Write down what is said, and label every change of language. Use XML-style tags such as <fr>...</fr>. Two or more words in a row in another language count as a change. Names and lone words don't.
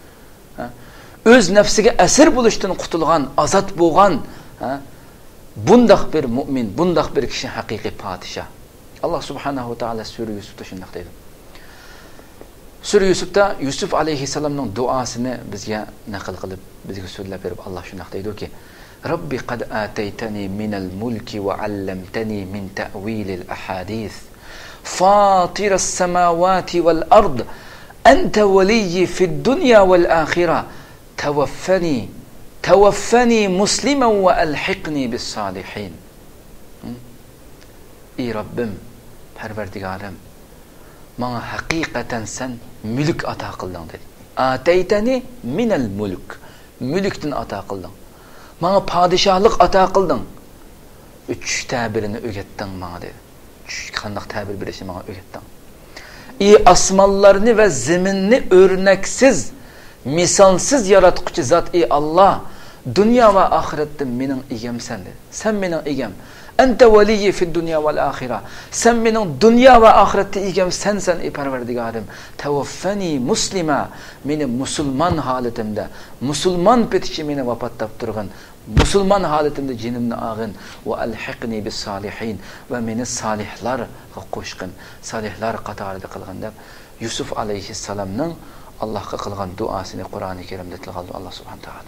<uz>O'z nafsiga asir bo'lishdan qutulgan, azod bo'lgan, bundaq bir mu'min, bundaq bir kishi haqiqiy padişah. Allah</uz> <ar>سبحانه وتعالى</ar> <uz>sura Yusufda shunday deydi. Sura Yusufda Yusuf alayhisalomning duosini bizga naql qilib, bizga so'zlab berib Alloh shunday deydi-ki:</uz> <ar>رب قد آتيتني من الملك وعلمتني من تأويل الأحاديث فاطر السماوات والأرض أنت وليي في الدنيا والآخرة توفني مسلما وألحقني بالصالحين.</ar> <uz>Ey Rabbim, Parvardigorim, bana haqiqatan sen mulk ato qilding dedi.</uz> <ar>آتيتني من الملك,</ar> <uz>mulkdan ato qilding. Bana padişahlık ato qilding. 3 tabirini o'rgatding bana dedi. 3 qanday tabir berishni bana o'rgatding. Ey osmonlarni va zaminni o'rnaksiz, misolsiz yaratquchi zot ey Allah, dunyo va oxiratda mening egamsan dedi. Sen mening egam.</uz> <ar>أنت وليي في الدنيا والآخرة.</ar> <uz>Sen mening dunyo va oxiratda egam sensan ey Parvardigorim.</uz> <ar>توفني مسلما,</ar> <uz>meni musulmon holatimda, musulmon petichi meni vafot turgan, musulmon holatimda jinimni og'in</uz> <ar>وألحقني بالصالحين</ar> <uz>va meni solihlarga qo'shqin, solihlar qatorida qilgan deb Yusuf alayhissalomning Allohga qilgan duosini Qur'oni Karimda tilg'aldi Alloh</uz> <ar>سبحانه تعالى.</ar>